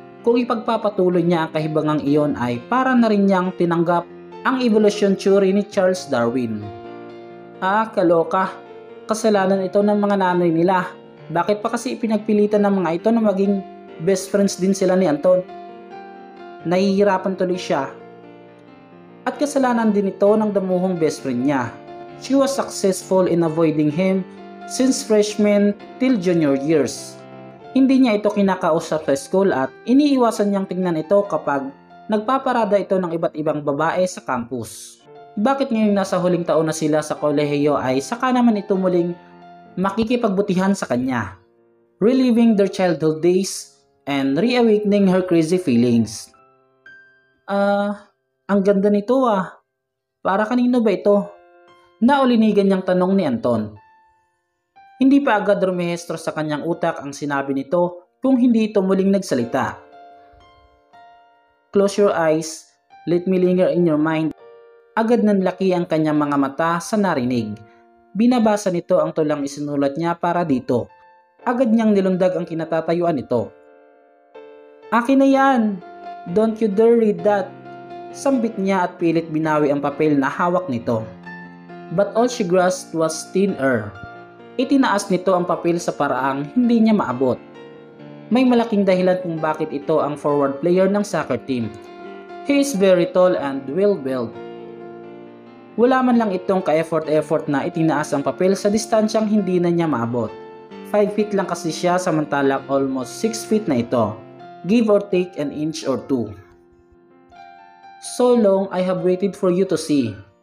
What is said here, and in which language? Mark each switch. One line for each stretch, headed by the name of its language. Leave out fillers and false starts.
Filipino: Kung ipagpapatuloy niya ang kahibangang iyon ay para na rin niyang tinanggap ang evolution theory ni Charles Darwin. Kaloka. Kasalanan ito ng mga nanay nila. Bakit pa kasi ipinagpilitan ng mga ito na maging best friends din sila ni Anton? Nahihirapan tuloy siya. At kasalanan din ito ng damuhong best friend niya.
English: She was successful in avoiding him since freshman till junior years.
Filipino: Hindi niya ito kinakausap sa school at iniiwasan niyang tingnan ito kapag nagpaparada ito ng iba't ibang babae sa campus. Bakit ngayong nasa huling taon na sila sa kolehiyo ay saka naman ito muling makikipagbutihan sa kanya,
English: reliving their childhood days and reawakening her crazy feelings?
Filipino: Ang ganda nito ah. Para kanino ba ito? Naulinigan niyang tanong ni Anton. Hindi pa agad rumehestro sa kanyang utak ang sinabi nito kung hindi ito muling nagsalita.
English: Close your eyes, let me linger in your mind.
Filipino: Agad nanlaki ang kanyang mga mata sa narinig. Binabasa nito ang tulang isinulat niya para dito. Agad niyang nilundag ang kinatatayuan nito. Akin na yan!
English: Don't you dare read that!
Filipino: Sambit niya at pilit binawi ang papel na hawak nito.
English: But all she grasped was thin air.
Filipino: Itinaas nito ang papel sa paraang hindi niya maabot. May malaking dahilan kung bakit ito ang forward player ng soccer team.
English: He is very tall and well-built.
Filipino: Wala man lang itong ka-effort na itinaas ang papel sa distansyang hindi na niya maabot. 5 feet lang kasi siya samantalang almost 6 feet na ito.
English: Give or take an inch or two. So long I have waited for you to see.